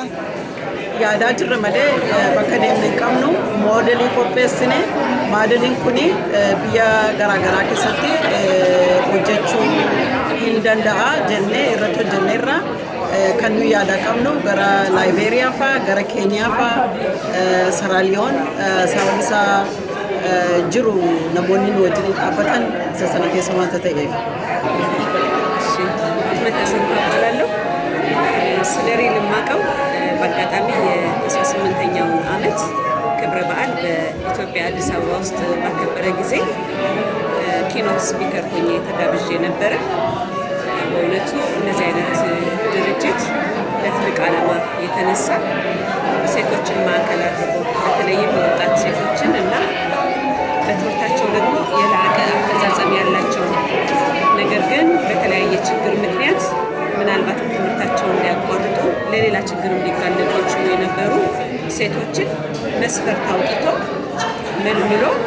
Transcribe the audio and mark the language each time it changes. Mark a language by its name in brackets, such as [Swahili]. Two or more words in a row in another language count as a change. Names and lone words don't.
[Oromo] Yaadaa jirra malee bakka deemne hin qabnu moodelii qopheessine moodeliin kuni biyya garaagaraa keessatti hojjechuu hin danda'a jennee irratti hojjenneerra kan nuyi yaada qabnu gara Laayibeeriyaa fa'aa gara Keeniyaa fa'aa Saraaliyoon sababni isaa jiru namoonni nu wajjin dhaabbatan isa sana keessa waanta ta'eef. [Amharic] ስለ ሪል የማውቀው በአጋጣሚ የ18ኛውን ዓመት ክብረ በዓል በኢትዮጵያ አዲስ አበባ ውስጥ ባከበረ ጊዜ [English] keynote speaker [Amharic] ሆኜ ተጋብዤ ነበረ። በእውነቱ እነዚህ አይነት ድርጅት ለትልቅ ዓላማ የተነሳ ሴቶችን ማዕከል አድርጎ በተለይም ወጣት ሴቶችን እና በትምህርታቸው ደግሞ የላቀ አፈጻጸም ያላቸው ነገር ግን በተለያየ ችግር ምክንያት ምናልባት ትምህርታቸውን እንዲያቋርጡ ለሌላ ችግር እንዲጋለጡ ይችሉ የነበሩ ሴቶችን መስፈርት አውጥቶ መልምሎ